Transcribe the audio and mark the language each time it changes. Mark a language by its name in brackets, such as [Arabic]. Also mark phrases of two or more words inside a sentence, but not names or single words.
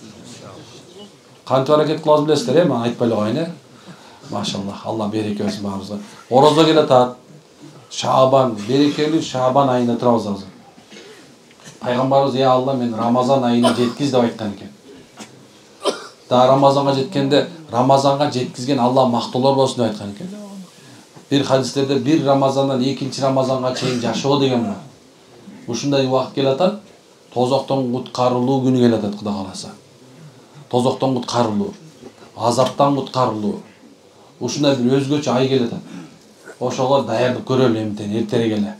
[Kyrgyz] Кантип аракет кылабыз билесиздер, мен айтпай эле коеюн, Машаллах, Алла береке берсин баарыбызга. Орозо келатат. Шабан, берекелүү Шабан айында турабыз азыр. Пайгамбарыбыз "Я Алла, мен Рамазан айына жеткиз" деп айткан экен. Да Рамазанга жеткенде, Рамазанга жеткизген Алла мактоолор болсун деп айткан экен. Бир хадистерде бир Рамазандан экинчи Рамазанга чейин жашоо деген бар. Ушундай убакыт келатат, тозоктон куткарылуу күнү келатат, Кудай кааласа. Тозоктон куткарылуу, азаптан куткарылуу. Ушундай бир өзгөчө ай келатат. Ошого даярдык көрөлү эмтен эртерээк эле.